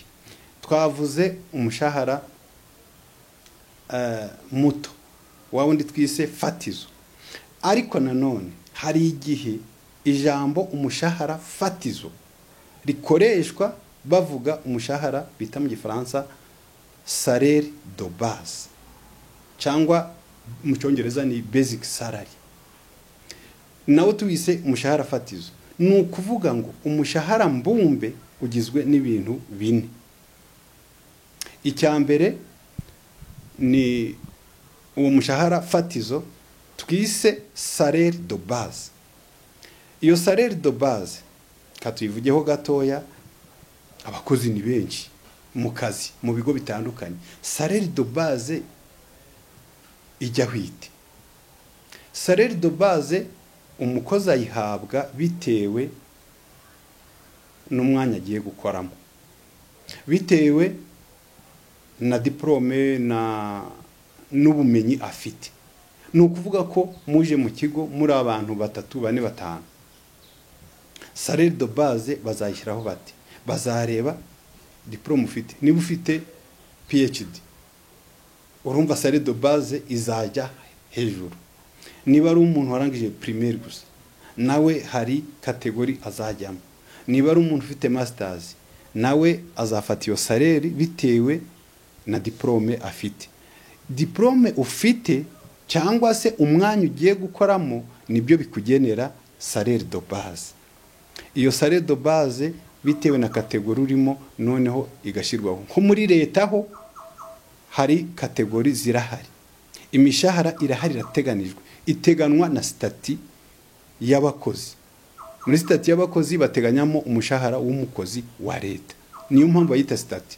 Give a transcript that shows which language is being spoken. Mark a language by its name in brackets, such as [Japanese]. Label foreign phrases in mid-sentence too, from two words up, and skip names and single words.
[Kinyarwanda] Twavuze umushahara muto wa wundi twise fatizo, ariko nanone hari igihe ijambo umushahara fatizo rikoreshwa bavuga umushahara bita mu gifaransa [French] salaire de base, [Kinyarwanda] cyangwa mu cyongereza ni [English] basic salary. [Kinyarwanda] Nawo tuwise umushahara fatizo. Ni ukuvuga ngo umushahara mbumbe ugizwe n'ibintu bine. Icya mbere ni uwo mushahara fatizo twise [French] salaire de base. [Kinyarwanda] Iyo [French] salaire de base [Kinyarwanda] katuyivugeho gatoya, abakozi ni benshi mu kazi mu bigo bitandukanye. [French] Salaire de base [Kinyarwanda] ijya hwite. [French] Salaire de base [Kinyarwanda] umukozi ayihabwa bitewe n'umwanya agiye gukoramo, bitewe na diplome n'ubumenyi afite. Ni ukuvuga ko muje mu kigo muri abantu 3, 4, 5, [French] salaire de base [Kinyarwanda] bazayishyiraho bati, bazareba diplome ufite. Niba ufite PhD, urumva [French] salaire de base [Kinyarwanda] izajya hejuru. Niba ari umuntu warangije primaire gusa, nawe hari kategori azajyamo. Niba ari umuntu ufite masters, nawe azafata iyo salaire bitewe na diplome afite. Diplome ufite cyangwa se umwanya ugiye gukoramo nibyo bikugenera [French] salaire de base. [Kinyarwanda] Iyo [French] salaire de base [Kinyarwanda] bitewe na kategori urimo noneho igashirwaho. Nko muri leta ho hari kategori zirahari, imishahara irahari irateganijwe, iteganwa na stati y'abakozi. Muri stati y'abakozi bateganyamo umushahara w'umukozi wa leta, niyo mpamvu bayita stati.